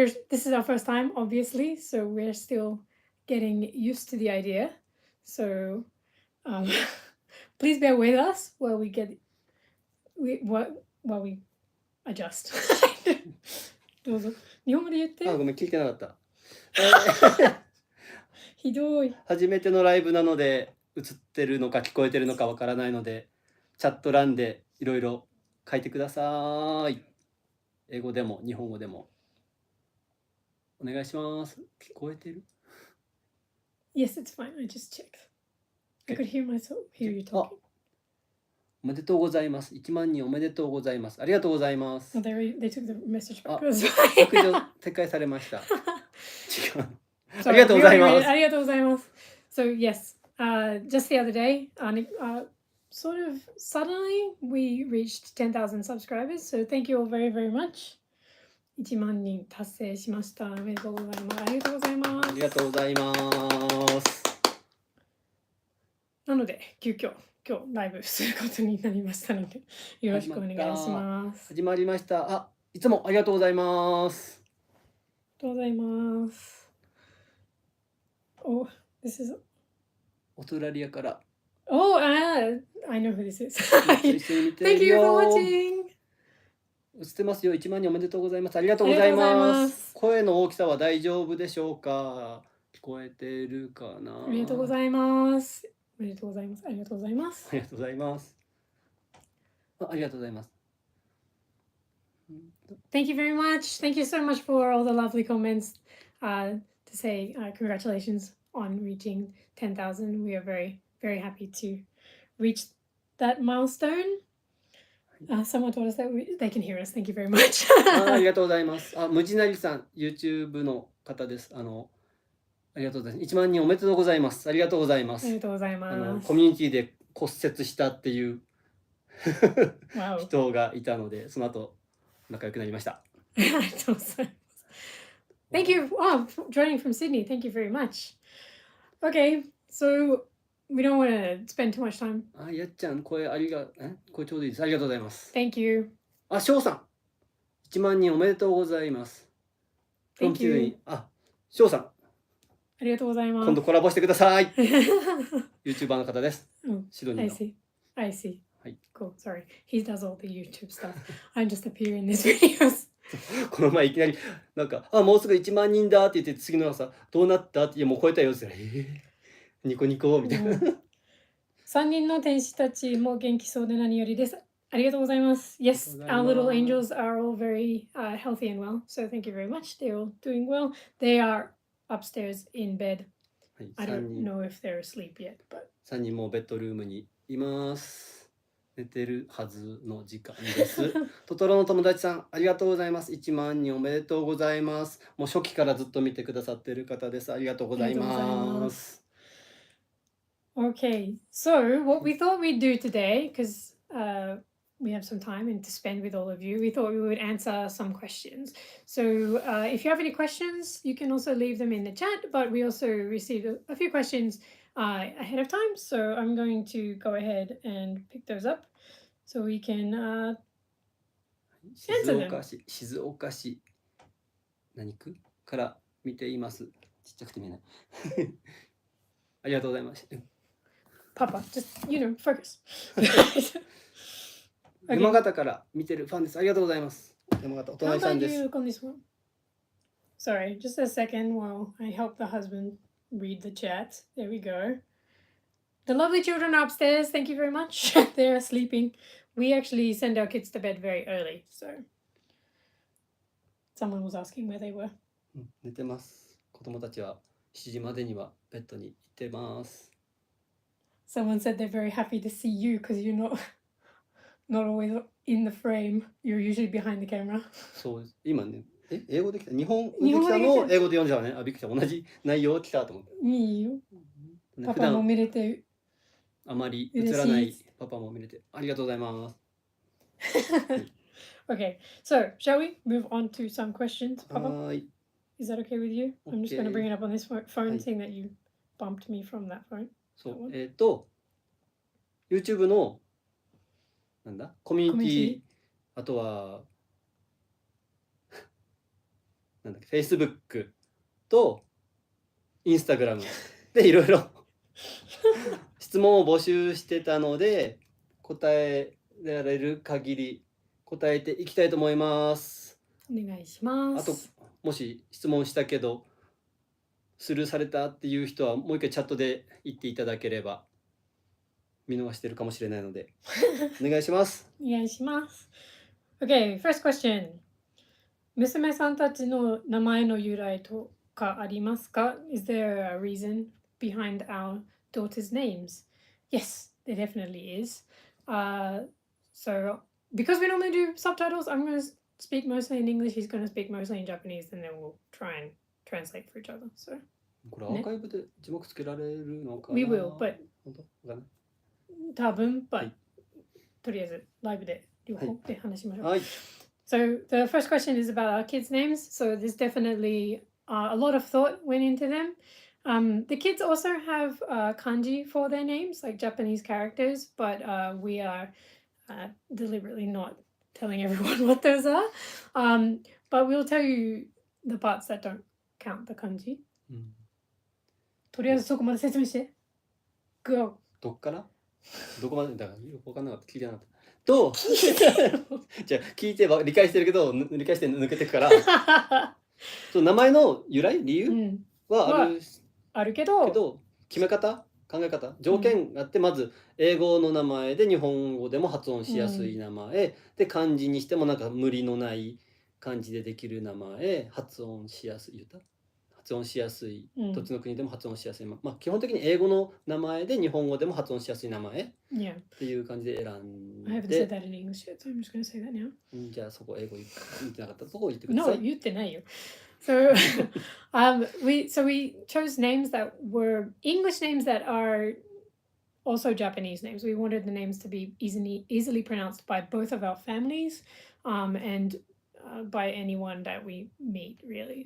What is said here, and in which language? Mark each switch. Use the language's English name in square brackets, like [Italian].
[English] This is our first time, obviously, so we're still getting used to the idea. So please bear with us while we adjust. [Japanese] どうぞ。日本語で言って。あ、ごめん、聞いてなかった。ひどい。初めてのライブなので、映ってるのか聞こえてるのかわからないので、チャット欄でいろいろ書いてください。英語でも日本語でも。お願いします。聞こえてる？ [English] Yes, it's fine. I just checked. I could hear myself, hear you talking. [Japanese] おめでとうございます。1万人おめでとうございます。ありがとうございます。 [English] Oh, they took the message back. [Japanese] 削除撤回されました。違う。ありがとうございます。ありがとうございます。 [English] So yes, just the other day, sort of suddenly we reached 10,000 subscribers. So thank you all very, very much. [Japanese] 1万人達成しました。おめでとうございます。ありがとうございます。ありがとうございます。なので急遽今日ライブすることになりましたのでよろしくお願いします。始まりました。あ、いつもありがとうございます。ありがとうございます。 [English] Oh, this is [Japanese] オーストラリアから。 [English] Oh, I know who this is. [Japanese] 一緒に見てるよ。 [English] Thank you for watching. [Japanese] 映ってますよ。 1万人おめでとうございます。ありがとうございます。声の大きさは大丈夫でしょうか？聞こえてるかな？ありがとうございます。おめでとうございます。ありがとうございます。ありがとうございます。ありがとうございます。 [English] Thank you very much. Thank you so much for all the lovely comments to say congratulations on reaching 10,000. We are very, very happy to reach that milestone. Someone told us that they can hear us. Thank you very much. [Japanese] ありがとうございます。無地なりさん、YouTube の方です。ありがとうございます。1万人おめでとうございます。ありがとうございます。ありがとうございます。コミュニティで骨折したっていう人がいたので、その後仲良くなりました。ありがとうございます。 [English] Thank you. Oh, joining from Sydney. Thank you very much. Okay, so we don't want to spend too much time. [Japanese] やっちゃん、声ちょうどいいです。ありがとうございます。 [English] Thank you. [Japanese] 翔さん、1万人おめでとうございます。 [English] Thank you. [Japanese] 翔さん、ありがとうございます。今度コラボしてください。YouTuber の方です。シドニーの。 [English] I see. [Japanese] はい。 [English] Cool. Sorry. He does all the YouTube stuff. I just appear in these videos. [Japanese] この前いきなりなんかもうすぐ1万人だって言って次の朝どうなったってもう超えたよってニコニコみたいな。 3人の天使たちも元気そうで何よりです。ありがとうございます。 [English] Yes, our little angels are all very healthy and well. So thank you very much. They're all doing well. They are upstairs in bed. I don't know if they're asleep yet, but [Japanese] 3人もベッドルームにいます。寝てるはずの時間です。トトロの友達さん、ありがとうございます。1万人おめでとうございます。もう初期からずっと見てくださっている方です。ありがとうございます。 [English] Okay, so what we thought we'd do today, because we have some time and to spend with all of you, we thought we would answer some questions. So if you have any questions, you can also leave them in the chat, but we also received a few questions ahead of time. So I'm going to go ahead and pick those up so we can answer them. [Japanese] 静岡市何区から見ています。ちっちゃくて見えない。ありがとうございます。 [English] Papa, just, focus. [Japanese] 山形から見てるファンです。ありがとうございます。山形お隣さんです。 [English] Sorry, just a second while I help the husband read the chat. There we go. The lovely children are upstairs. Thank you very much. They're sleeping. We actually send our kids to bed very early. So someone was asking where they were. [Japanese] 寝てます。子供たちは7時までにはベッドに行ってます。 [English] Someone said they're very happy to see you because you're not always in the frame. You're usually behind the camera. [Japanese] そうです。今ね、英語できた。日本できたのを英語で読んじゃうね。あ、びっくりした。同じ内容来たと思って。いいよ。ね、パパも見れてあまり映らないパパも見れてありがとうございます。 [English] Okay, so shall we move on to some questions, Papa? [Japanese] はい。 [English] Is that okay with you? I'm just going to Okay. bring it up on this phone, [Japanese] はい。 [English] seeing that you bumped me from that phone. [Japanese] そ [English] That [Japanese] う。 [English] one. [Japanese] YouTube のなんだコミュニティ、 [English] Community. [Japanese] あとはなんだっけ Facebook と Instagram でいろいろ質問を募集してたので、答えられる限り答えていきたいと思います。お願いしまあとす。もし質問したけどスルーされたっていう人はもう一回チャットで言っていただければ見逃してるかもしれないのでお願いします。お願いします。 [English] Okay, first question. [Japanese] 娘さんたちの名前の由来とかありますか? [English] Is there a reason behind our daughters' names? Yes, there definitely is. So, because we normally do subtitles, I'm going to speak mostly in English, he's going to speak mostly in Japanese, and then we'll try and translate for each other. So, [Japanese] これアーカイブで字幕つけられるのかな? [English] We will, but [Japanese] 本当？わかんない。多分、but はい。とりあえずライブで両方で話しましょう。はい。 [English] So the first question is about our kids' names. So there's definitely a lot of thought went into them. The kids also have kanji for their names, like Japanese characters, but we are deliberately not telling everyone what those are. But we'll tell you the parts that don't count the kanji. [Japanese] うん。とりあえずそこまで説明して。 [English] Go. [Japanese] どっからどこまでだからよく分かんなかった。聞いてなかった。とじゃあ聞いては理解してるけど理解して抜けてくからそう名前の由来理由はあるけど決め方考え方条件があって、まず英語の名前で日本語でも発音しやすい名前、で漢字にしてもなんか無理のない漢字でできる名前、発音しやすい発音しやすい、どっちの国でも発音しやすい、まあ基本的に英語の名前で日本語でも発音しやすい名前っていう感じで選んで。 [English] I haven't said that in English yet, so I'm just going to say that now. [Japanese] じゃあそこ英語言ってなかったとこ言ってください。 No, 言ってないよ。 [English] So, we chose names that were English names that are also Japanese names. We wanted the names to be easily pronounced by both of our families, and by anyone that we meet, really.